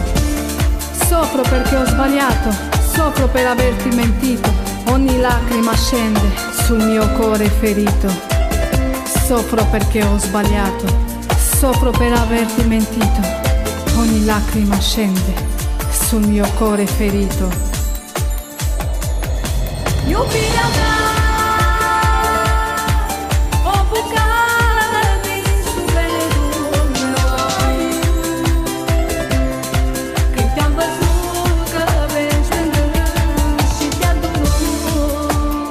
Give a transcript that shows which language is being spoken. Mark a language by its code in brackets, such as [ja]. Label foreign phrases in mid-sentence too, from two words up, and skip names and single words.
[it] Soffro perché ho sbagliato, soffro per averti mentito, ogni lacrima scende sul mio cuore ferito. Soffro perché ho sbagliato, soffro per averti mentito, ogni lacrima scende sul mio cuore ferito. [ro] Iubirea mea, o bucată din sufletul meu. Când te-am văzut că vezi lângă și te-a durut.